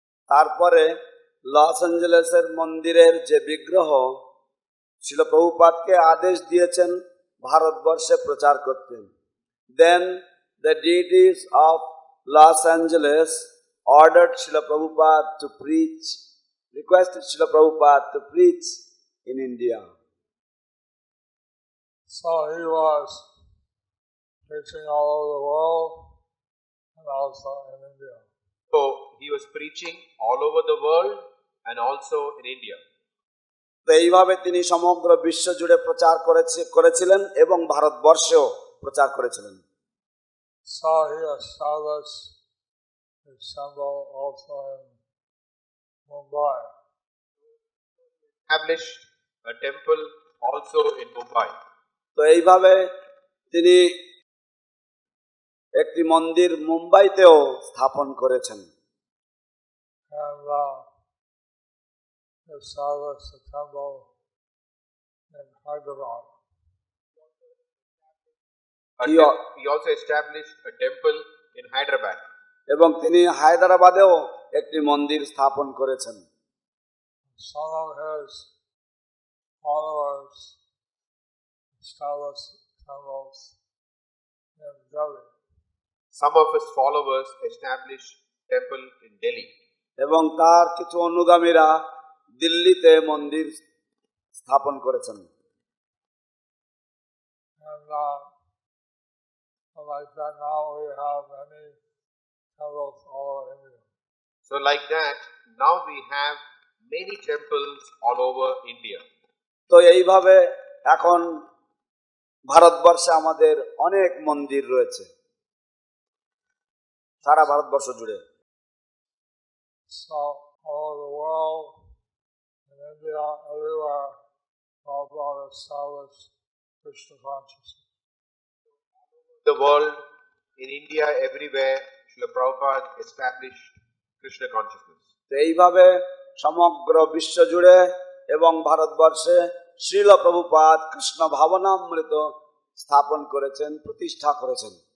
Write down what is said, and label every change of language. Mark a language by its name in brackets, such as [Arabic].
[Bangla] তারপরে লস অ্যাঞ্জেলেসের মন্দিরের যে বিগ্রহ শিল প্রভুপাদকে আদেশ দিয়েছেন ভারতবর্ষে প্রচার করতে। [English] Then the deities of Los Angeles ordered Srila Prabhupada to preach, requested Srila Prabhupada to preach in India. So he was preaching all over the world and also in India. So he was preaching all over the world and also in India. [Bangla] তো এইভাবে তিনি সমগ্র বিশ্ব জুড়ে প্রচার করেছিলেন এবং ভারতবর্ষেও প্রচার করেছিলেন। [English] So he established his temple also in Mumbai. Established a temple also in Mumbai. [Bangla] তো এইভাবে তিনি একটি মন্দির মুম্বাইতেও স্থাপন করেছেন। [English] And established a temple in Hyderabad. He also established a temple in Hyderabad. [Bangla] এবং তিনি হায়দ্রাবাদেও একটি মন্দির স্থাপন করেছেন। [English] Some of his followers established temples in Delhi. Some of his followers established temple in Delhi. [Bangla] এবং তার কিছু অনুগামীরা দিল্লিতে মন্দির স্থাপন করেছেন। [English] And like that now we have many temples all over India. So like that, now we have many temples all over India. [Bangla] তো এইভাবে এখন ভারতবর্ষে আমাদের অনেক মন্দির রয়েছে সারা ভারতবর্ষ জুড়ে। [English] So all over the world, in India, everywhere, Prabhupada established Krishna consciousness. The world, in India, everywhere, Srila Prabhupada established Krishna consciousness. [Bangla] তো এইভাবে সমগ্র বিশ্ব জুড়ে এবং ভারতবর্ষে শ্রীল প্রভুপাদ কৃষ্ণ ভাবনামৃত স্থাপন করেছেন, প্রতিষ্ঠা করেছেন।